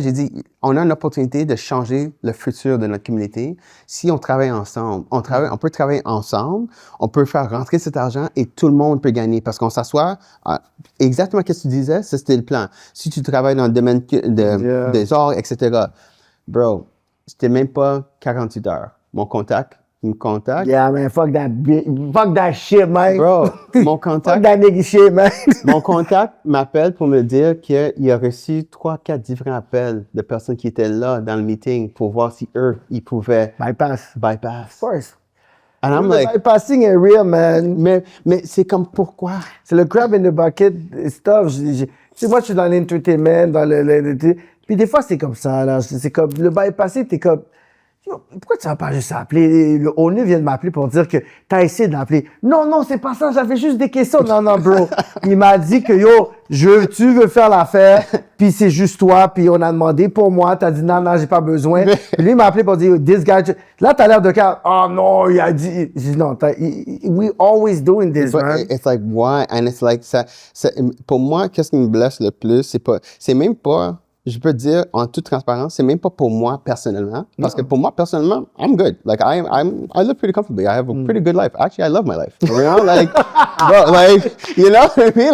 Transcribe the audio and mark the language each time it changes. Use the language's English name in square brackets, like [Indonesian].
[French] J'ai dit, on a une opportunité de changer le futur de notre communauté si on travaille ensemble. On peut travailler ensemble, on peut faire rentrer cet argent et tout le monde peut gagner parce qu'on s'assoit. Exactement ce que tu disais, ça, c'était le plan. Si tu travailles dans le domaine des arts, etc., bro, c'était même pas 48 heures. Mon contact, il me contacte. [English] Yeah, man, fuck that shit, man. [French] Bro, mon contact. [English] Fuck that nigga shit, man. [French] Mon contact m'appelle pour me dire qu'il a reçu 3-4 différents appels de personnes qui étaient là dans le meeting pour voir si eux, ils pouvaient [English] Bypass. bypass. Of course. And I'm The like, bypassing est real, man. [French] mais c'est comme pourquoi? C'est le [English] crab in the bucket stuff. [French] Tu sais, moi, je suis dans l'entertainment, dans puis des fois, c'est comme ça, là. C'est comme, le bypassing, t'es comme, yo, pourquoi tu vas pas juste appeler? Le ONU vient de m'appeler pour dire que t'as essayé d'appeler. Non, c'est pas ça, j'avais juste des questions. Non, bro. Il m'a dit que, yo, tu veux faire l'affaire, puis c'est juste toi, puis on a demandé pour moi, t'as dit non, j'ai pas besoin. Puis lui, il m'a appelé pour dire, this guy, là, t'as l'air de calme. Oh non, il a dit, j'ai dit non, [English] we always doing this, man. It's like, why? And it's like, [French] pour moi, qu'est-ce qui me blesse le plus, c'est même pas, je peux te dire en toute transparence, c'est même pas pour moi personnellement. Parce que pour moi personnellement, [English] I'm good. Like I live pretty comfortably. I have a pretty good life. Actually, I love my life. You know, like, bro, like, you know what I mean?